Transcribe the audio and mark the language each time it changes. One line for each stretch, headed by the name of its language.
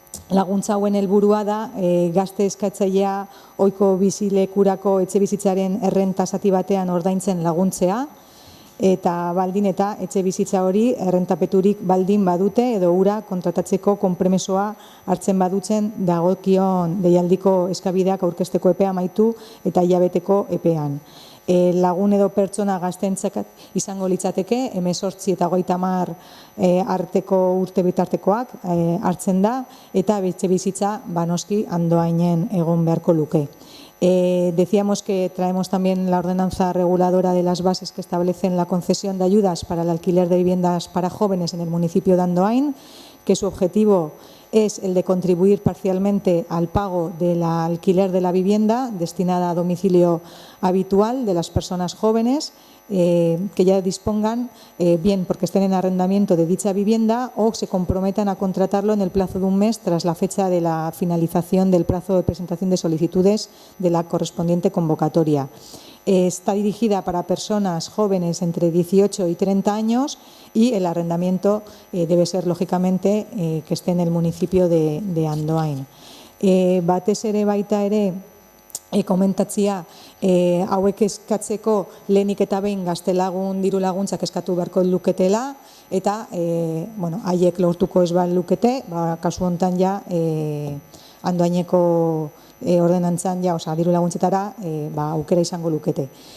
Basque: laguntza hauen helburua da gazte eskatzailea ohiko bizilekurako etxebizitzaren errenta zati batean ordaintzen laguntzea, eta baldin eta etxebizitza hori errentapeturik baldin badute edo hura kontratatzeko konpromisoa hartzen badutzen dagokion deialdiko eskabideak aurkezteko epea amaitu eta hilabeteko epean. Lagun edo pertsona gazteentzat izango litzateke, 18 eta 30 arteko urte bitartekoak hartzen da, eta etxebizitza noski Andoainen egon beharko luke.
Spanish: Decíamos que traemos también la ordenanza reguladora de las bases que establecen la concesión de ayudas para el alquiler de viviendas para jóvenes en el municipio de Andoain, que su objetivo es el de contribuir parcialmente al pago del alquiler de la vivienda destinada a domicilio habitual de las personas jóvenes que ya dispongan, bien porque estén en arrendamiento de dicha vivienda o se comprometan a contratarlo en el plazo de un mes tras la fecha de la finalización del plazo de presentación de solicitudes de la correspondiente convocatoria. Está dirigida para personas jóvenes entre 18 y 30 años y el arrendamiento debe ser, lógicamente, que esté en el municipio de Andoain.
Basque: Batez ere baita ere, komentatzia hauek eskatzeko lehenik eta behin gaztelagun dirulaguntzak eskatu beharko luketela eta haiek lortuko ez lukete, kasu hontan ja Andoaineko ordenantzan dirulaguntzetara aukera izango lukete.